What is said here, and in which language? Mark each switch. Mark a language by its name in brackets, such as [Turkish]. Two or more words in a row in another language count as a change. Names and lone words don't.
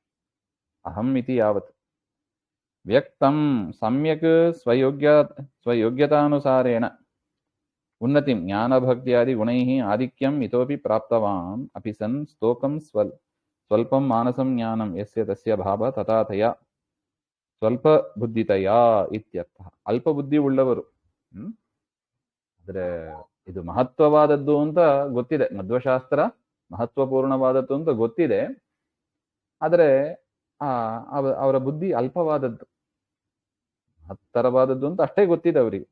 [Sanskrit] ಅಹಂ ಇತಿ ಯಾವತ್ ವ್ಯಕ್ತಂ ಸಮ್ಯಕ್ ಸ್ವಯೋಗ್ಯತಾನುಸಾರೇಣ ಉನ್ನತಿಂ ಜ್ಞಾನಭಕ್ತ್ಯಾದಿ ಗುಣೈಃ ಆಧಿಕ್ಯಂ ಇತೋಪಿ ಪ್ರಾಪ್ತವಾನ್ ಅಪಿ ಸನ್ ಸ್ತೋಕಂ ಸ್ವಲ್ಪಂ ಮಾನಸಂ ಜ್ಞಾನಂ ಯಸ್ಯ ತಸ್ಯ ಭಾವ ತಥಾತಯ ಸ್ವಲ್ಪ ಬುದ್ಧಿತಯ ಇತ್ಯರ್ಥ. [Kannada] ಅಲ್ಪ ಬುದ್ಧಿ ಉಳ್ಳವರು. ಅಂದ್ರೆ ಇದು ಮಹತ್ವವಾದದ್ದು ಅಂತ ಗೊತ್ತಿದೆ, ಮಧ್ವಶಾಸ್ತ್ರ ಮಹತ್ವಪೂರ್ಣವಾದದ್ದು ಅಂತ ಗೊತ್ತಿದೆ. ಆದರೆ ಅವರ ಬುದ್ಧಿ ಅಲ್ಪವಾದದ್ದು, ಮಹತ್ತರವಾದದ್ದು ಅಂತ ಅಷ್ಟೇ ಗೊತ್ತಿದೆ ಅವರಿಗೆ.